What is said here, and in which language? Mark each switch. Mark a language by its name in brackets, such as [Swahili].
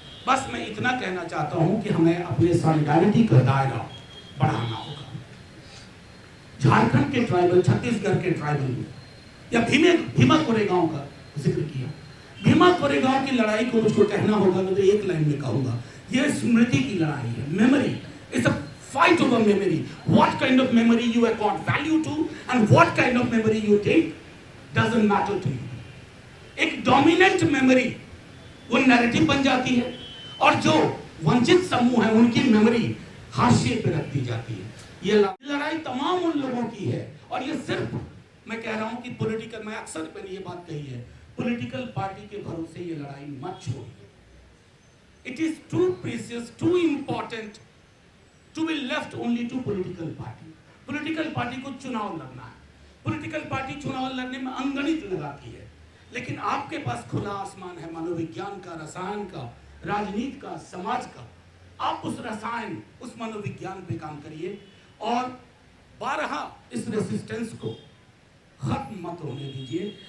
[Hindi] बस मैं इतना कहना चाहता हूं कि हमें अपने सॉलिडारिटी का दायरा बढ़ाना होगा। झारखंड के ट्राइबल, छत्तीसगढ़ के ट्राइबल या भीमा कोरेगांव का जिक्र किया। भीमा कोरेगांव की लड़ाई को मुझको कहना होगा तो एक लाइन में कहूंगा, ये स्मृति की लड़ाई है। [English] Memory is a fight over memory. What kind of memory you accord value to and what kind of memory you take doesn't matter to you. [Hindi] एक dominant memory वो narrative बन जाती है और जो वंचित समूह है उनकी मेमोरी हाशिए पे रख दी जाती है। ये लड़ाई तमाम उन लोगों की है और ये सिर्फ मैं कह रहा हूं कि पॉलिटिकल, मैं अक्सर मैंने ये बात कही है, पॉलिटिकल पार्टी के भरोसे ये लड़ाई मत छोड़िए। [English] It is too precious, too important to be left only to political party. [Hindi] Political party को चुनाव लड़ना है, political party चुनाव लड़ने में अनगणित लगाती है, लेकिन आपके पास खुला आसमान है मनोविज्ञान का, रसायन का, राजनीति का, समाज का। आप उस रसायन, उस मनोविज्ञान पे काम करिए और बारहा इस रेसिस्टेंस को खत्म मत होने दीजिए।